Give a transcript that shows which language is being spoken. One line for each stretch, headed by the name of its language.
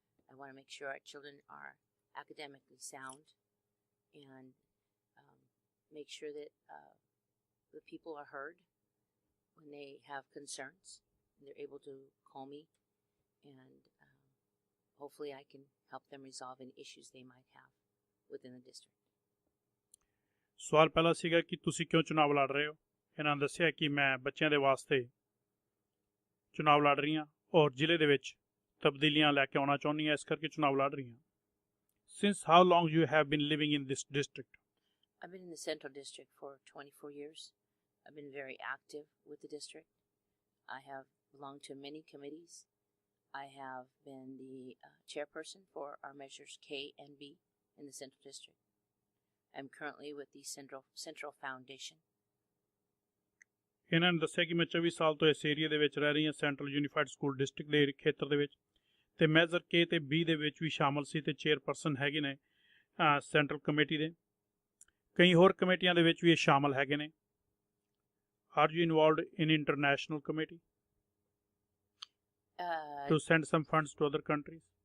English: I want to make sure our children are academically sound and make sure that the people are heard when they have concerns. And they're able to call me and hopefully I can help them resolve any issues they might have within the district.
Punjabi: ਸਵਾਲ ਪਹਿਲਾ ਸੀਗਾ ਕਿ ਤੁਸੀਂ ਕਿਉਂ ਚੁਣਾਵ ਲੜ ਰਹੇ ਹੋ। ਇਹਨਾਂ ਨੇ ਦੱਸਿਆ ਕਿ ਮੈਂ ਬੱਚਿਆਂ ਦੇ ਵਾਸਤੇ ਚੁਣਾਵ ਲੜ ਰਹੀ ਹਾਂ ਔਰ ਜ਼ਿਲ੍ਹੇ ਦੇ ਵਿੱਚ ਤਬਦੀਲੀਆਂ ਲੈ ਕੇ ਆਉਣਾ ਚਾਹੁੰਦੀ ਹਾਂ, ਇਸ ਕਰਕੇ ਚੁਣਾਵ ਲੜ ਰਹੀ ਹਾਂ।
English: Since how long you have been living in this district? I've been in the Central District for 24 years. I've been very active with the district. I have belonged to many committees. I have been the chairperson for our measures K and B in the Central District. I'm currently with the Central Foundation.
Punjabi: ਇਹਨਾਂ ਨੇ ਦੱਸਿਆ ਕਿ ਮੈਂ 24 ਸਾਲ ਤੋਂ ਇਸ area ਦੇ ਵਿੱਚ ਰਹਿ ਰਹੀ ਹਾਂ, ਸੈਂਟਰਲ ਯੂਨੀਫਾਈਡ ਸਕੂਲ ਡਿਸਟ੍ਰਿਕਟ ਦੇ ਖੇਤਰ ਦੇ ਵਿੱਚ, ਤੇ ਮੈਜ਼ਰ ਕੇ ਤੇ ਬੀ ਦੇ ਵਿੱਚ ਵੀ ਸ਼ਾਮਲ ਸੀ ਤੇ ਚੇਅਰਪਰਸਨ ਹੈਗੇ ਨੇ ਸੈਂਟਰਲ ਕਮੇਟੀ ਦੇ। ਕਈ ਹੋਰ ਕਮੇਟੀਆਂ ਦੇ ਵਿੱਚ ਵੀ ਇਹ ਸ਼ਾਮਲ ਹੈਗੇ ਨੇ।
English: Are you involved in international committee to send some funds to other countries?